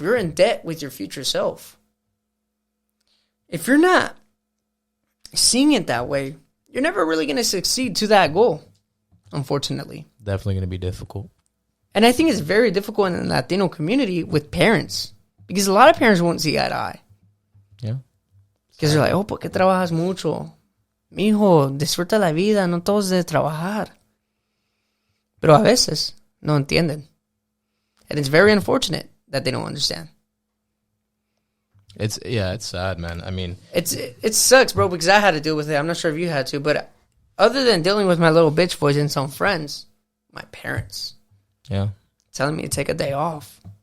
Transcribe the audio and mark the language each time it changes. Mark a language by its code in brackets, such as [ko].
[en] You're in debt with your future self. If you're not seeing it that way, you're never really going to succeed to that goal, unfortunately. Definitely going to be difficult. And I think it's very difficult in the Latino community with parents, because a lot of parents won't see eye to eye. Yeah. Because they're like, [es] ¿por qué trabajas mucho? Mijo, disfruta la vida, no todos de trabajar. Pero a veces no entienden. [en] And it's very unfortunate that they don't understand. It's sad, man. It sucks, bro, because I had to deal with it. I'm not sure if you had to, but other than dealing with my little bitch voice and some friends, my parents, telling me to take a day off.